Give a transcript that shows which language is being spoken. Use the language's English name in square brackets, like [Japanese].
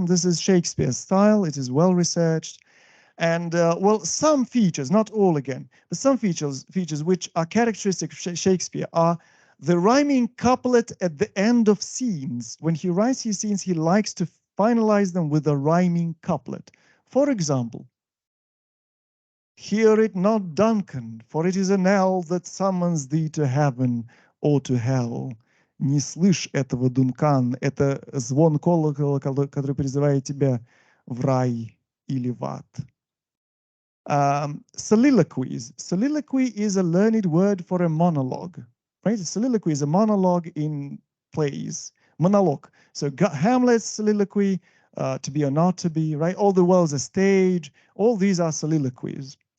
[English] This is Shakespeare's style. It is well researched. And well, some features, not all again, but some features which are characteristic of Shakespeare are the rhyming couplet at the end of scenes. When he writes his scenes, he likes to finalize them with a rhyming couplet. For example, hear it not, Duncan, for it is a knell that summons thee to heaven or to hell. [Russian] Не слышь этого, Дункан, это звон колокола, который призывает тебя в рай или в ад. [English] Soliloquies. Soliloquy is a learned word for a monologue, right? A soliloquy is a monologue in plays. Monologue. So Hamlet's soliloquy, to be or not to be, right? All the world's a stage. All these are soliloquies.